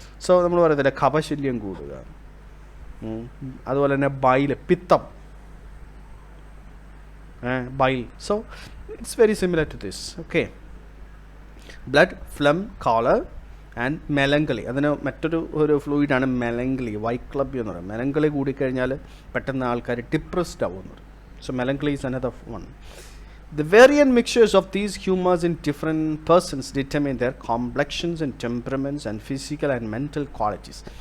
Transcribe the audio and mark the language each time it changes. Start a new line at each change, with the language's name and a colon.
Malayalam: So നമ്മൾ പറയത്തില്ല കഫശല്യം കൂടുക. അതുപോലെ തന്നെ ബൈൽ, പിത്തം, bile.
English: So it's very similar to this. Okay, blood, phlegm, choler and melancholy.
Malayalam: അതിന് മറ്റൊരു ഫ്ലൂയിഡാണ് മെലങ്കളി. വൈക്ലബ് എന്ന് പറയും. മെലങ്കളി കൂടിക്കഴിഞ്ഞാൽ പെട്ടെന്ന് ആൾക്കാർ ഡിപ്രസ്ഡ് ആവുന്നു.
English: So melancholy is another one. The variant mixtures of these humors in different persons determine their complexions and temperaments and physical and mental qualities.